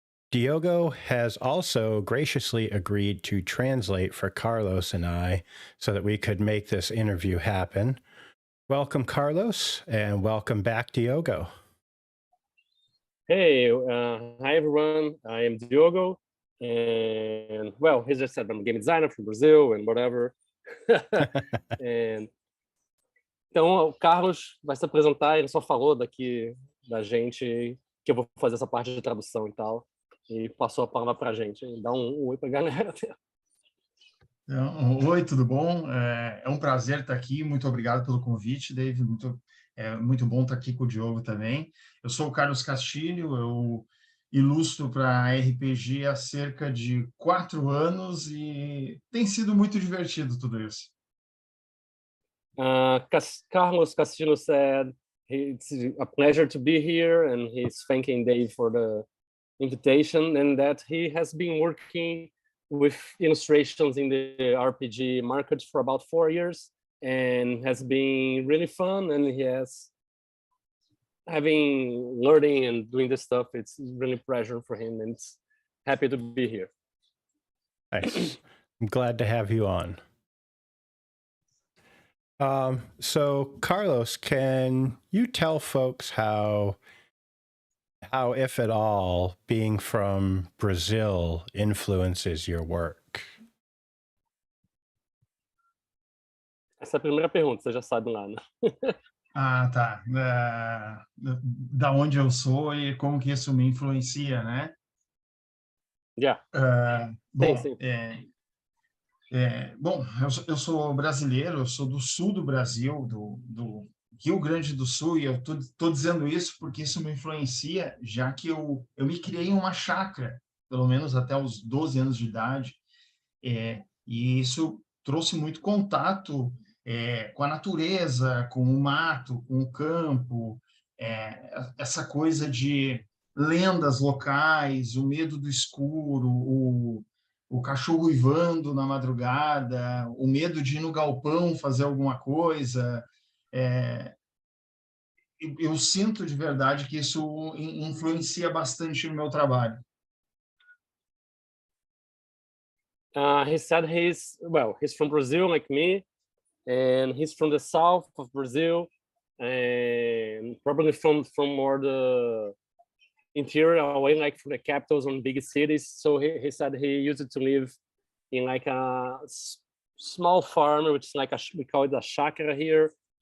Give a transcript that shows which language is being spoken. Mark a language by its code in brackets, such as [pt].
[en] Diogo has also graciously agreed to translate for Carlos and I so that we could make this interview happen. Welcome, Carlos, and welcome back, Diogo. Hey, hi everyone. I am Diogo, and well, he just said I'm a game designer from Brazil and whatever. And [pt] então o Carlos vai se apresentar. Ele só falou daqui da gente que eu vou fazer essa parte de tradução e tal, e passou a palavra para a gente. Dá um oi para a galera. Então, oi, tudo bom? É um prazer estar aqui. Muito obrigado pelo convite, David. Muito bom estar aqui com o Diogo também. Eu sou o Carlos Castilho, eu ilustro para RPG há cerca de 4 anos e tem sido muito divertido tudo isso. [en] Carlos Castilho said it's a pleasure to be here, and he's thanking Dave for the invitation, and that he has been working with illustrations in the RPG market for about 4 years, and has been really fun, and he has having learning and doing this stuff. It's really a pleasure for him, and it's happy to be here. Nice. I'm glad to have you on. So Carlos, can you tell folks how, if at all, being from Brazil influences your work? [pt] Essa é a primeira pergunta, você já sabe lá, né? Tá. Da onde eu sou e como que isso me influencia, né? [en] Yeah. [pt] Bom, sim. Bom, eu sou brasileiro, eu sou do sul do Brasil, do Rio Grande do Sul, e eu tô dizendo isso porque isso me influencia, já que eu me criei em uma chácara, pelo menos até os 12 anos de idade, e isso trouxe muito contato com a natureza, com o mato, com o campo, essa coisa de lendas locais, o medo do escuro, o cachorro uivando na madrugada, o medo de ir no galpão fazer alguma coisa. Eu sinto de verdade que isso influencia bastante no meu trabalho. [en] He said he's from Brazil like me, and he's from the south of Brazil, and probably from more the interior away, like from the capitals and big cities. So he said he used to live in like a small farm, which is like we call it a chácara here,